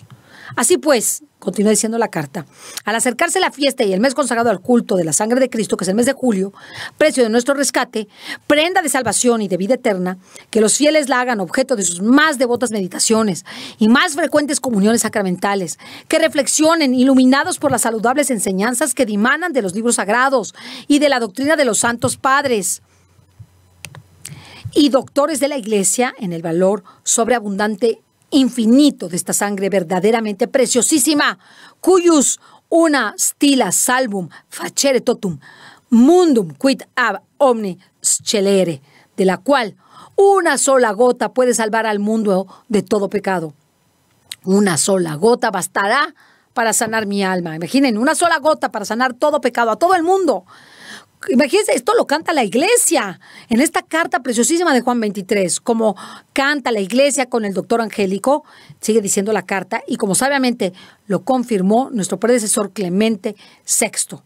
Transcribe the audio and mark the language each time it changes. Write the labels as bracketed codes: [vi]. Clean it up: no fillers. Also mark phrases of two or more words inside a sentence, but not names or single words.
[es] Así pues, continúa diciendo la carta, al acercarse la fiesta y el mes consagrado al culto de la sangre de Cristo, que es el mes de julio, precio de nuestro rescate, prenda de salvación y de vida eterna, que los fieles la hagan objeto de sus más devotas meditaciones y más frecuentes comuniones sacramentales, que reflexionen, iluminados por las saludables enseñanzas que dimanan de los libros sagrados y de la doctrina de los santos padres y doctores de la Iglesia en el valor sobreabundante infinito de esta sangre verdaderamente preciosísima, [la] cuyus una stila salvum facere totum mundum quid ab omni scelere, [es] de la cual una sola gota puede salvar al mundo de todo pecado. Una sola gota bastará para sanar mi alma. Imaginen, una sola gota para sanar todo pecado, a todo el mundo. Imagínense, esto lo canta la iglesia en esta carta preciosísima de Juan 23, como canta la iglesia con el doctor Angélico, sigue diciendo la carta, y como sabiamente lo confirmó nuestro predecesor Clemente VI.